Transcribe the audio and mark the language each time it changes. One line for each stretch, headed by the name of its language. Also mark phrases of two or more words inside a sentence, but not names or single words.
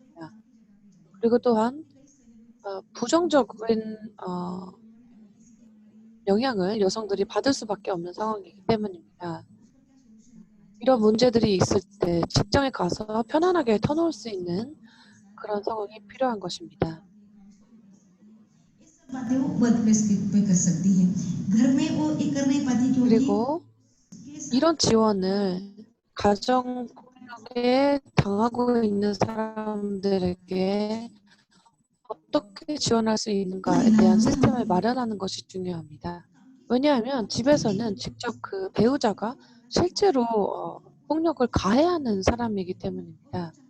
Korean: 그리고 또한 부정적인 영향을 여성들이 받을 수밖에 없는 상황이기 때문입니다. 이런 문제들이 있을 때 직장에 가서 편안하게 터놓을 수 있는 그런 상황이 필요한 것입니다.
Hindi: बातें वो वर्कप्लेस पे कर सकती है। घर में वो ये कर नहीं पाती क्योंकि
Korean: 그리고 이런 지원을 가정폭력에 당하고 있는 사람들에게 어떻게 지원할 수 있는가에 대한 시스템을 마련하는 것이 중요합니다. 왜냐하면 집에서는 직접 그 배우자가 실제로 폭력을 가해하는 사람이기 때문입니다.